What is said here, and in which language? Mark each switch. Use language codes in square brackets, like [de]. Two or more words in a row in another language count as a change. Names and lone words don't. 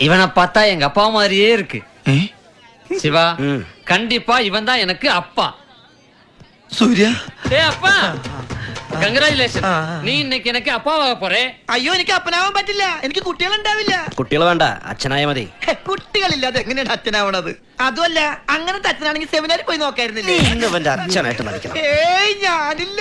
[ta] இவனை பார்த்தா எங்க அப்பா மாதிரியே இருக்கு. சிவா, கண்டிப்பா இவன் தான் எனக்கு அப்பா. സൂര്യ டேய் அப்பா, [ml] കൺഗ്രാജുലേഷൻ. നീ ഇന്നേക്ക് എനിക്ക് അപ്പാവാ പോരെ. അയ്യോ എനിക്ക് അപ്പനാവാൻ പറ്റില്ല, എനിക്ക് കുട്ടികളുണ്ടാവില്ല. കുട്ടികൾ വേണ്ട, അച്ഛനായ മതി. കുട്ടികളില്ലാതെ എങ്ങനെയാണ് അച്ഛനാവണത്? അതുമല്ല, അങ്ങനത്തെ അച്ഛനാണെങ്കിൽ സെമിനാറിൽ പോയി നോക്കായിരുന്നില്ലേ? ഇന്ന് ഇവന്റെ അച്ഛനായിട്ട് നടിക്കണം. ഏയ് ഞാനില്ല.